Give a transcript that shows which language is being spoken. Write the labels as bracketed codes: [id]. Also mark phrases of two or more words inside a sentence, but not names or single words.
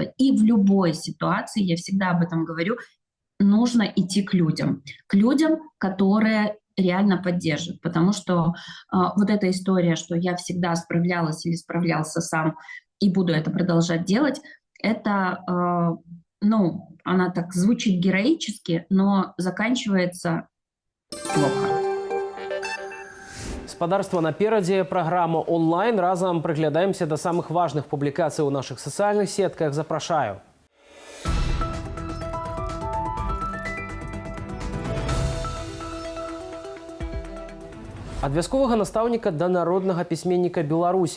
[ru] И в любой ситуации, я всегда об этом говорю, нужно идти к людям, которые реально поддержат, потому что вот эта история, что я всегда справлялась или справлялся сам и буду это продолжать делать, это, ну, она так звучит героически, но заканчивается плохо. [be] Спадарства наперадзе, праграма онлайн. Разам прыглядаемся да самых важных публікацый у нашых сацыяльных сетках. Запрашаю. Ад вясковага настаўніка да народнага пісьменніка Беларусі.